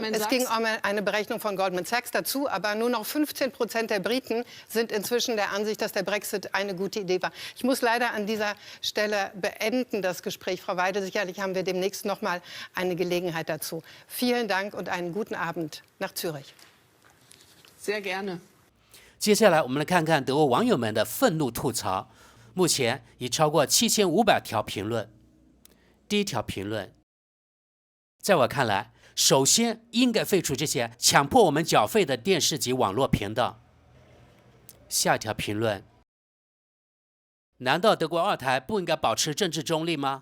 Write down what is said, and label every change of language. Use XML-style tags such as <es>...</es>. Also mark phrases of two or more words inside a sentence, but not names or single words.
<de>Es ging um eine Berechnung von Goldman Sachs dazu, aber nur noch 15% der Briten sind inzwischen der Ansicht, dass der Brexit eine gute Idee war. Ich muss leider an dieser Stelle beenden, das Gespräch. Frau Weidel, sicherlich haben wir demnächst noch mal eine Gelegenheit dazu. Vielen Dank und einen guten Abend nach Zürich. Sehr gerne.</de> <zh>接下来我们来看看德国网友们的愤怒吐槽，目前已超过7500条评论。第一条评论，在我看来，首先应该废除这些强迫我们缴费的电视及网络频道。下一条评论， 难道德国二台不应该保持政治中立吗？</zh>